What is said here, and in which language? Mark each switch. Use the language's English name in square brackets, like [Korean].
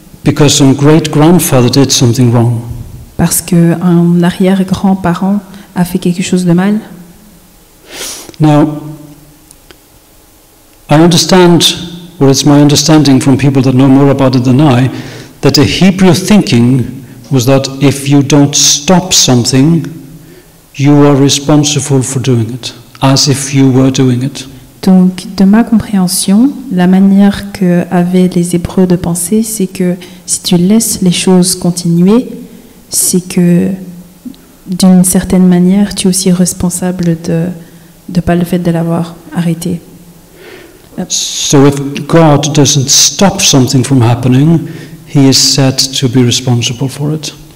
[English] Because some great-grandfather did something wrong. [French] Parce qu'un arrière-grand-parent a fait quelque chose de mal? [English] Now, I understand, or it's my understanding from people that know more about it than I, that the Hebrew thinking was that if you don't stop something, you are responsible for doing it, as if you were doing it. [French] Donc, de ma compréhension, la manière qu'avaient les Hébreux de penser, c'est que si tu laisses les choses continuer, c'est que d'une certaine manière, tu es aussi responsable de pas le fait de l'avoir arrêté. [English] So if God doesn't stop something from happening, he is said to be responsible for it.